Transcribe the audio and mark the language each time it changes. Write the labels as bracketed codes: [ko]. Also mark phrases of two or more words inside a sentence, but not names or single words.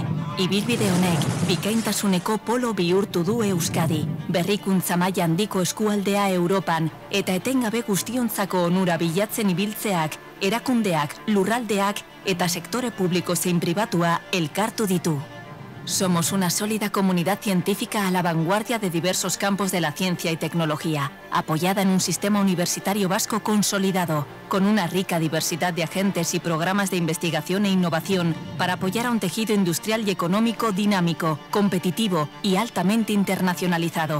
[eu] Ibilbide honek, bikaintasuneko polo bihurtu du Euskadi, berrikuntza maila handiko eskualdea Europan, eta etengabe guztiontzako onura bilatzen ibiltzeak, erakundeak, lurraldeak eta sektore publiko zein pribatua elkartu ditu. [es] Somos una sólida comunidad científica a la vanguardia de diversos campos de la ciencia y tecnología, apoyada en un sistema universitario vasco consolidado, con una rica diversidad de agentes y programas de investigación e innovación para apoyar a un tejido industrial y económico dinámico, competitivo y altamente internacionalizado.